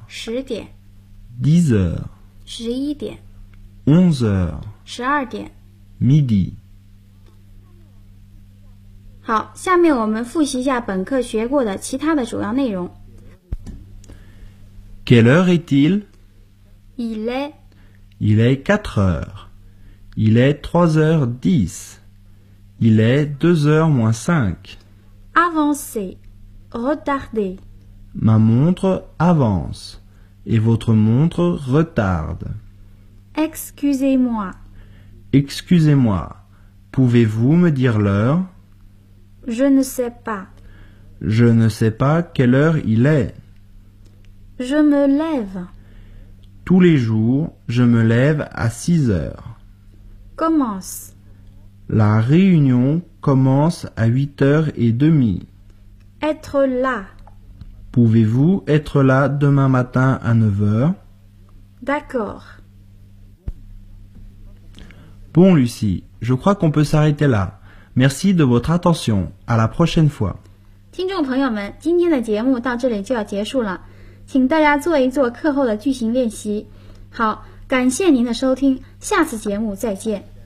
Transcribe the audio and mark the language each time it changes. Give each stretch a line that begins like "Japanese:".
Chinese: 10点
French: 10 heures
Chinese: 11点
French: 11 heures
Chinese: 12点
French: midi
Chinese: 好，下面我们复习一下本课学过的其他的主要内容。
French: Quelle heure est-il? Il est Il est 4 heures Il est 3h10 Il est 2h-5 Avancez Retarder. Ma montre avance et votre montre retarde. Excusez-moi. Excusez-moi. Pouvez-vous me dire l'heure? Je ne sais pas. Je ne sais pas quelle heure il est. Je me lève. Tous les jours, je me lève à 6 heures. Commence. La réunion commence à 8h30. Être là. Pouvez-vous être là demain matin à 9h? D'accord. Bon, Lucie, je crois qu'on peut s'arrêter là. Merci de votre attention. À la prochaine fois.
Chinese: 听众朋友们，今天的节目到这里就要结束了，请大家做一做课后的句型练习。好，感谢您的收听，下次节目再见。